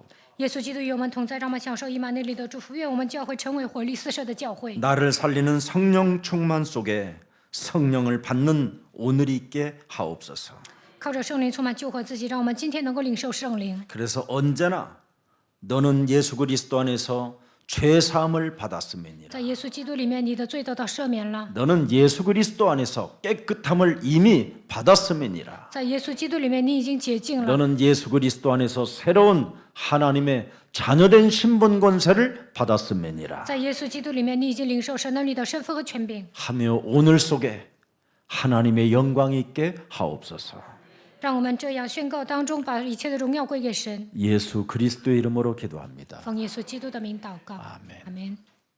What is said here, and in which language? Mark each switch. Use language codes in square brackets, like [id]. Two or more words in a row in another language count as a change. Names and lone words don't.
[zh] 耶稣基督与我们同在，让我们享受以马内利的祝福。愿我们教会成为活力四射的教会。 [ko] 나를 살리는 성령 충만 속에 성령을 받는 오늘이 있게 하옵소서. [zh] 靠着圣灵充满救活自己，让我们今天能够领受圣灵。 [ko] 그래서 언제나 너는 예수 그리스도 안에서 죄 사함을 받았음이니라. [zh] 在耶稣基督里面，你的罪得到赦免了； [ko] 너는 예수 그리스도 안에서 깨끗함을 이미 받았음이니라. [zh] 在耶稣基督里面，你已经洁净了； [ko] 너는 예수 그리스도 안에서 새로운 하나님의 자녀된 신분 권세를 받았음이니라. [zh] 在耶稣基督里面，你已经领受神儿女的身份和权柄。 [ko] 하며 오늘 속에 하나님의 영광이 있게 하옵소서. [zh] 让我们这样宣告当中，把一切的荣耀归给神。 [ko] 예수 그리스도의 이름으로 기도합니다. [zh] 奉耶稣基督的名祷告， [ko] 아멘. [zh] 阿门。